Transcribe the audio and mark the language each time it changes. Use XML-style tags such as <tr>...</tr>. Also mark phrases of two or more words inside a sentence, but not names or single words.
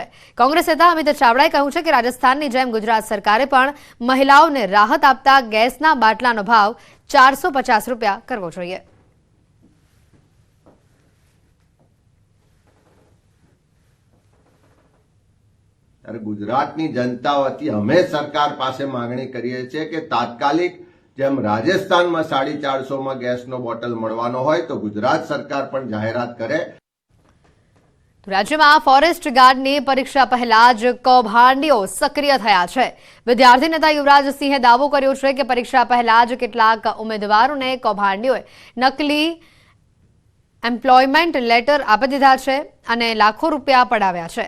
<gu>કોંગ્રેસ નેતા અમિત ચાવડાએ કહ્યું છે કે રાજસ્થાનની જેમ ગુજરાત સરકારે પણ મહિલાઓને રાહત આપતા ગેસના બાટલાનો ભાવ 450 રૂપિયા કરવો જોઈએ। ગુજરાતની જનતા વતી અમે સરકાર પાસે માંગણી કરીએ છે કે તાત્કાલિક જેમ રાજસ્થાન માં 450 માં ગેસ નો બોટલ મળવાનો હોય તો ગુજરાત સરકાર પણ જાહેરાત કરે। राज्यમાં ફોરેસ્ટ ગાર્ડની પરીક્ષા પહેલા જ કૌભાંડીઓ સક્રિય થયા છે। વિદ્યાર્થી નેતા યુવરાજસિંહે દાવો કર્યો છે કે પરીક્ષા પહેલા જ કેટલાક ઉમેદવારોને કૌભાંડીઓએ નકલી એમ્પ્લોયમેન્ટ લેટર આપી દીધા છે અને લાખો રૂપિયા પડાવ્યા છે।</gu>